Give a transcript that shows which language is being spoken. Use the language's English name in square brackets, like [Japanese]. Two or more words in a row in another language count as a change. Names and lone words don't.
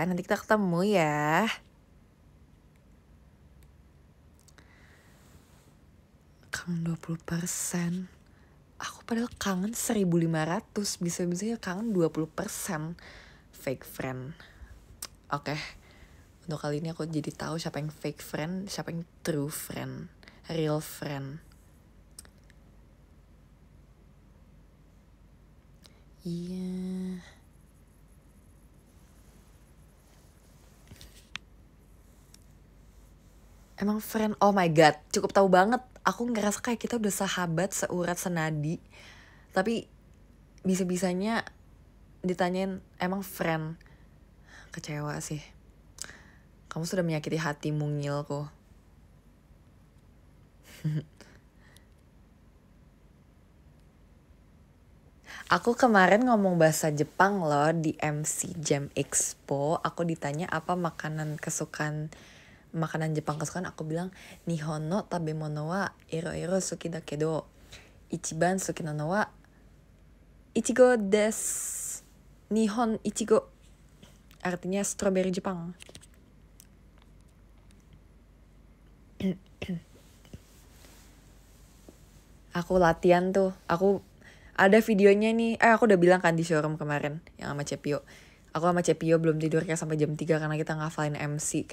[Indonesian] Nanti kita ketemu ya. Kangen 20%. Aku padahal kangen 1.500. Bisa-bisanya kangen 20%. [English] Fake friend. Oke. [Indonesian] Untuk kali ini aku jadi tahu siapa yang [English] fake friend, [Indonesian] siapa yang [English] true friend. Real friend. [Indonesian] Iya. [English] Emang friend, oh my god, [Indonesian] cukup tahu banget. Aku ngerasa kayak kita udah sahabat, seurat senadi. Tapi bisa-bisanya ditanyain [English] emang friend. [Indonesian] Kecewa sih. Kamu sudah menyakiti hati mungilku. Aku kemarin ngomong bahasa Jepang loh di MC Jam Expo. Aku ditanya apa makanan Jepang kesukaan. Aku bilang [Japanese] 日本の食べ物は色好きだけど一番好きなのはいちごです. 日本いちご [Indonesian] artinya strawberry Jepang. Aku latihan tuh. Aku ada videonya nih. Aku udah bilang kan di showroom kemarin yang sama Cepio. Aku sama Cepio belum tidur kayak sampai jam 3 karena kita ngafalin MC.